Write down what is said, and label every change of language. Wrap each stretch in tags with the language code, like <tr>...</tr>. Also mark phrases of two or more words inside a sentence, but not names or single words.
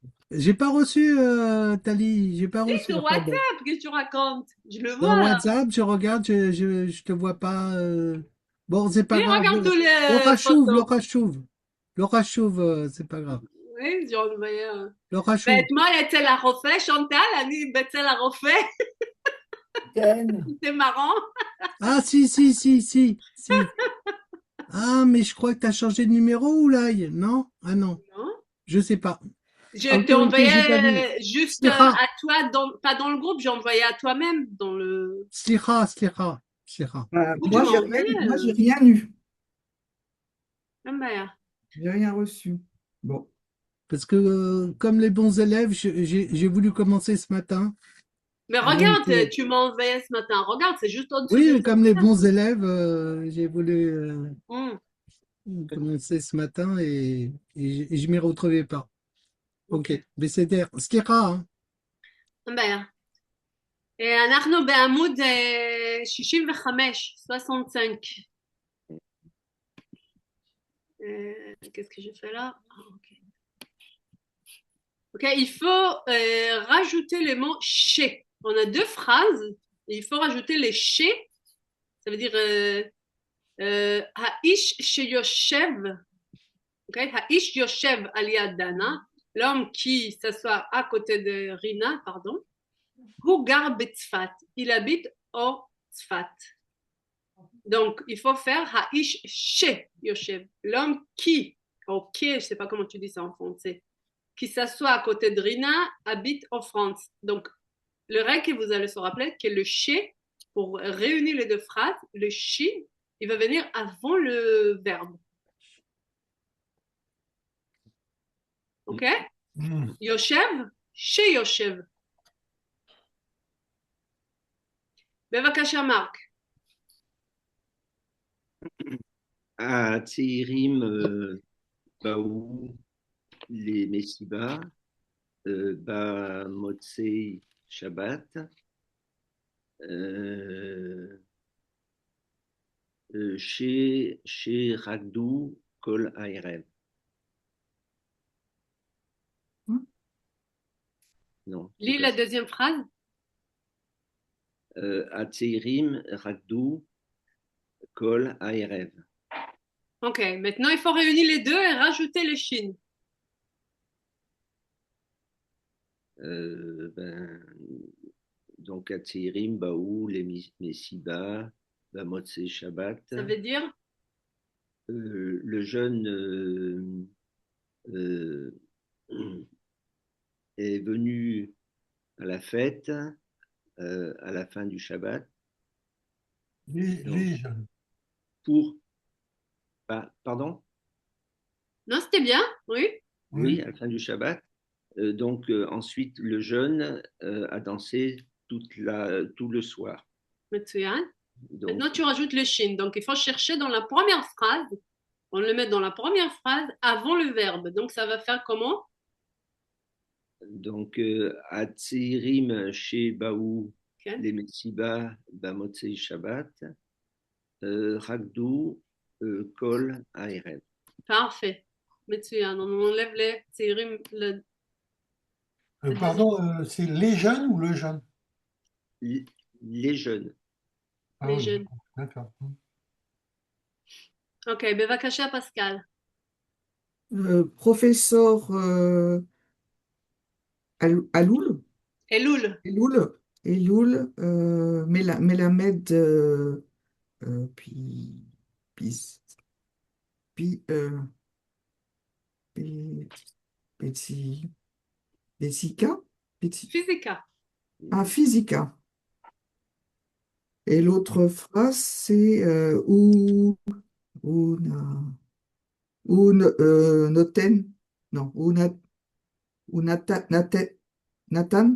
<fr>J'ai pas reçu, Tali, j'ai pas Si, reçu. sur Enfin, bon. WhatsApp, qu'est-ce que tu racontes? Je le Dans vois là. WhatsApp, je regarde, je te vois pas. Bon, c'est pas Oui, grave. regarde tous les</fr> <he>לא חשוב,</he> <fr>photos.</fr> <he>לא חשוב. לא חשוב,</he> <fr>c'est pas grave. Oui, j'ai envoyé.</fr> <he>לא חשוב. ואתמול אצל הרופא, שונטל, אני אצל הרופא. כן.</he> <fr>C'est marrant. Ah, si. Ah, mais je crois que tu as changé de numéro ou l'ail? Non? Ah non, Non. je sais pas. Je Ok, t'ai ok, envoyé j'ai pas vu. juste Slicha. à toi, pas dans le groupe, j'ai envoyé à toi-même dans le. Slicha. Où Moi, tu m'as envoyé, j'ai rien eu. Ah, bah, J'ai rien reçu. Bon. Parce que comme les bons élèves, j'ai voulu commencer ce matin. Mais Donc, regarde, tu m'as envoyé ce matin. Regarde, c'est juste au-dessus oui, de comme les bons élèves, j'ai voulu. Hum. commencé ce matin et je m'y retrouvais pas.</fr> <he>Ok, בסדר. סליחה, אין בעיה. אנחנו בעמוד 65, 65.</he> <fr>Qu'est-ce que j'ai fait là? Ok, il faut rajouter le mot chez. On a deux phrases et il faut rajouter les chez. Ça veut dire</fr> <he>האיש שיושב, האיש יושב על יד דנה,</he> <fr>l'homme qui s'assoit à côté de Rina, pardon,</fr> <he>הוא גר בצפת,</he> <fr>il habite au צפת. Donc, il faut faire</fr> <he>האיש שיושב,</he> <fr>l'homme qui, ok, je ne sais pas comment tu dis ça en français, qui s'assoit à côté de Rina, habite en France. Donc, le règle que vous allez se rappeler, que le chez, pour réunir les deux phrases, le chi, il va venir avant le verbe. Ok?</fr> <he>יושב, שיושב. בבקשה, מרק. הצעירים באו למסיבה במוצאי שבת, שרקדו כל הערב.</he> <fr>Non. Lis la deuxième phrase.</fr> <he>הצעירים רקדו כל הערב.</he> <fr>Ok, maintenant il faut réunir les deux et rajouter le shin. Donc,</fr> <he>הצעירים באו למסיבה במוצאי שבת.</he> <fr>Ça veut dire? Le jeune est venu à la fête à la fin du Shabbat. Les jeunes. Pour. Pardon? Non, c'était bien, oui. Oui, à la fin du Shabbat. Donc, ensuite, le jeune a dansé tout le soir. מצוין. Donc, Maintenant, tu rajoutes le shin. Donc, il faut chercher dans la première phrase. On le met dans la première phrase avant le verbe. Donc, ça va faire comment? Donc,</fr> <he>הצעירים שבאו כן. למסיבה במוצאי שבת, רקדו כל הערב.</he> <fr>Parfait. מצוין. On enlève les צעירים. Pardon, c'est les jeunes ou le jeune? Les jeunes. Ah Les oui, jeunes. d'accord.</fr> <he>Ok, בבקשה, פסקל.</he> <fr>Professeur Aloul, אלול. Eloul, Melamed, puis, puis, puis, Physica, פיזיקה. Physica. Et l'autre phrase, c'est noten, non, Nathan,</fr>